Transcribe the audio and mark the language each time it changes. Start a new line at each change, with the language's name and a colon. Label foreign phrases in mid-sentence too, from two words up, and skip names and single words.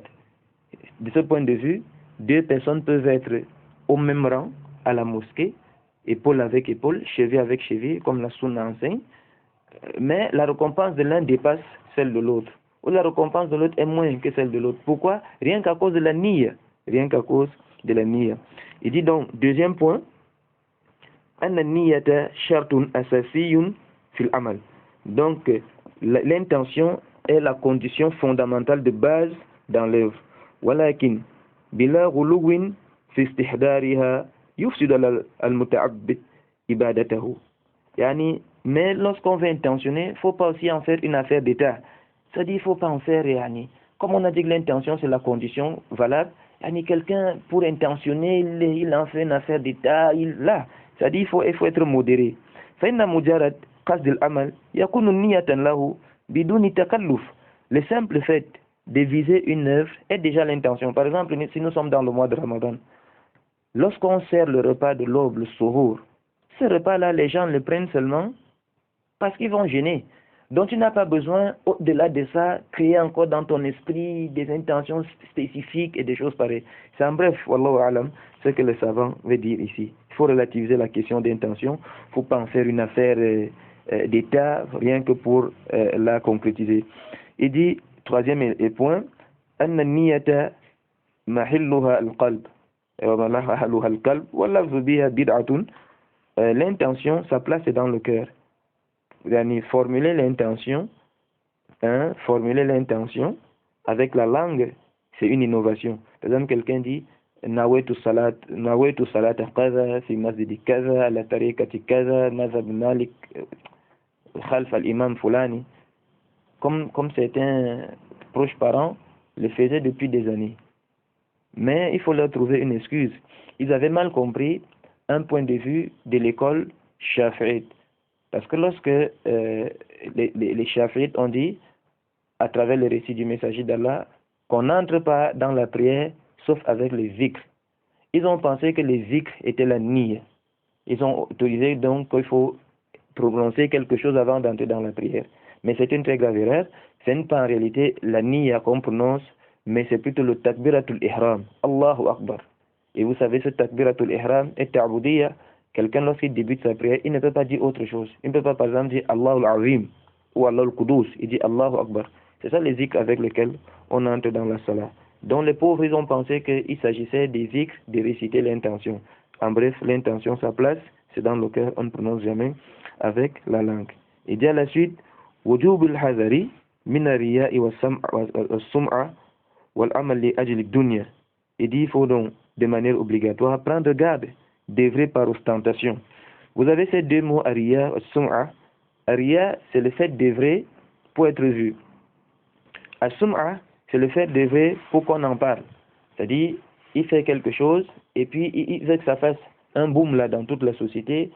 French: De ce point de vue, deux personnes peuvent être au même rang à la mosquée, épaule avec épaule, cheville avec cheville, comme la sunna enseigne, mais la récompense de l'un dépasse celle de l'autre, ou la récompense de l'autre est moins que celle de l'autre. Pourquoi? Rien qu'à cause de la niya. Rien qu'à cause de la niya. Il dit donc, deuxième point,
Arabic: أن النية شرط أساسي في العمل.
French: Donc, l'intention est la condition fondamentale de base dans l'œuvre.
Arabic: ولكن بلا غلو في استحضارها يفسد المتعبد عبادته.
French: Yani, mais lorsqu'on veut intentionner, il ne faut pas aussi en faire une affaire d'État. C'est-à-dire, il ne faut pas en faire, yani, comme on a dit que l'intention, c'est la condition valable, yani, quelqu'un, pour intentionner, il en fait une affaire d'État, là. C'est-à-dire, il faut être modéré.
Arabic: فإن مجرد قصد العمل يكون نية له بدون تكلف.
French: Le simple fait de viser une œuvre est déjà l'intention. Par exemple, si nous sommes dans le mois de Ramadan, lorsqu'on sert le repas de l'aube, le suhour, ce repas-là, les gens le prennent seulement parce qu'ils vont gêner. Donc tu n'as pas besoin, au-delà de ça, créer encore dans ton esprit des intentions spécifiques et des choses pareilles. C'est en bref,
Arabic: والله أعلم,
French: ce que le savant veut dire ici. Il faut relativiser la question d'intention. Il ne faut pas en faire une affaire d'État, rien que pour la concrétiser. Il dit, troisième point,
Arabic: أن النية محلها القلب ومحلها القلب واللفظ بها بدعة.
French: L'intention, sa place est dans le cœur. Formuler l'intention avec la langue, c'est une innovation. Par exemple, quelqu'un dit
Arabic: نويت صلاة كذا في مسجد كذا على طريقة كذا مذهب مالك خلف الإمام فلان.
French: Comme certains proches parents le faisaient depuis des années. Mais il faut leur trouver une excuse. Ils avaient mal compris un point de vue de l'école Shafi'ite. Parce que lorsque les Shafi'ites ont dit, à travers le récit du messager d'Allah, qu'on n'entre pas dans la prière sauf avec les zikr, ils ont pensé que les zikr étaient la niya. Ils ont autorisé donc qu'il faut prononcer quelque chose avant d'entrer dans la prière. Mais c'est une très grave erreur. Ce n'est pas en réalité la niya qu'on prononce, mais c'est plutôt le
Arabic: تكبيرة الإحرام. الله أكبر.
French: Et vous savez, ce
Arabic: تكبيرة الإحرام
French: est ta'budiyya. Quelqu'un, lorsqu'il débute sa prière, il ne peut pas dire autre chose. Il ne peut pas, par exemple, dire
Arabic: الله العظيم
French: ou
Arabic: الله القدوس.
French: Il dit
Arabic: الله أكبر.
French: C'est ça les zikrs avec lesquels on entre dans la salat. Donc les pauvres, ils ont pensé qu'il s'agissait des zikrs, de réciter l'intention. En bref, l'intention, sa place, c'est dans le cœur, on ne prononce jamais avec la langue. Il dit à la suite,
Arabic: وجوب الحذر من الرياء والسمعة والعمل لأجل الدنيا.
French: Il dit, il faut donc, de manière obligatoire, prendre garde d'œuvrer par ostentation. Vous avez ces deux mots, ariya et sum'a. Ariya, c'est le fait d'œuvrer pour être vu. As-sum'a, c'est le fait d'œuvrer pour qu'on en parle. C'est-à-dire, il fait quelque chose, et puis il veut que ça fasse un boom là dans toute la société.